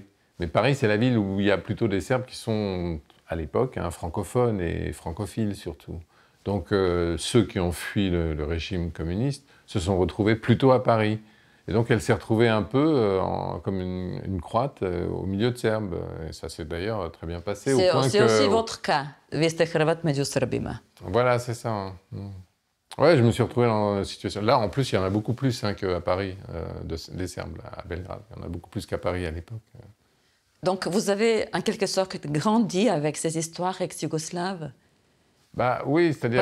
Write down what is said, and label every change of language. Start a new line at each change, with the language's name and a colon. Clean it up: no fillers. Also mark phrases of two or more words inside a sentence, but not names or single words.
French: Mais Paris, c'est la ville où il y a plutôt des Serbes qui sont, à l'époque, francophones et francophiles surtout. Donc ceux qui ont fui le régime communiste se sont retrouvés plutôt à Paris. Et donc elle s'est retrouvée un peu comme une croate au milieu de Serbes. Et ça s'est d'ailleurs très bien passé. C'est aussi votre cas.
Serbian: Vi ste Hrvat među Srbima.
French: Voilà, c'est ça. Hein. Ouais, je me suis retrouvé dans une situation... Là, en plus, il y en a beaucoup plus qu'à Paris, des Serbes, là, à Belgrade. Il y en a beaucoup plus qu'à Paris à l'époque. Donc vous avez en quelque sorte grandi avec ces histoires ex-yougoslaves? Bah oui, c'est-à-dire